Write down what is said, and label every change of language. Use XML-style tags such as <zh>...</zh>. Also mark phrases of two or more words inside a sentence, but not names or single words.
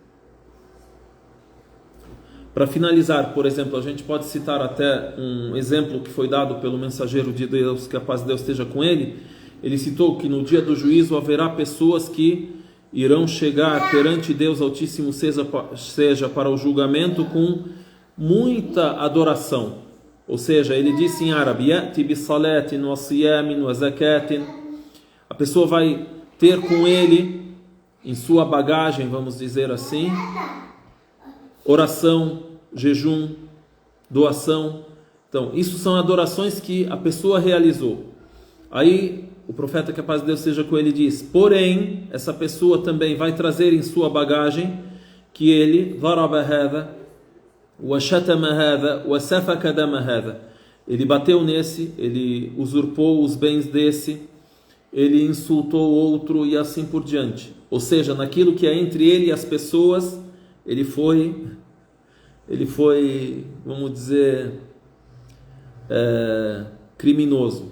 <pt>Para finalizar, por exemplo, a gente pode citar até um exemplo que foi dado pelo mensageiro de Deus, que a paz de Deus esteja com ele. Ele citou que no dia do juízo haverá pessoas que irão chegar perante Deus Altíssimo, seja para o julgamento, com muita adoração. Ou seja, ele disse em árabe:</pt> <ar>يأتي بصلاة وصيام وزكاة.</ar> <pt>A pessoa vai ter com ele, em sua bagagem, vamos dizer assim, oração, jejum, doação. Então, isso são adorações que a pessoa realizou. Aí o profeta, que a paz de Deus seja com ele, diz: porém, essa pessoa também vai trazer em sua bagagem que ele</pt> <ar>ضرب هذا وشتم هذا وسفك دم هذا.</ar> <pt>Ele bateu nesse, ele usurpou os bens desse, ele insultou outro e assim por diante. Ou seja, naquilo que é entre ele e as pessoas, ele foi, vamos dizer, criminoso.</pt>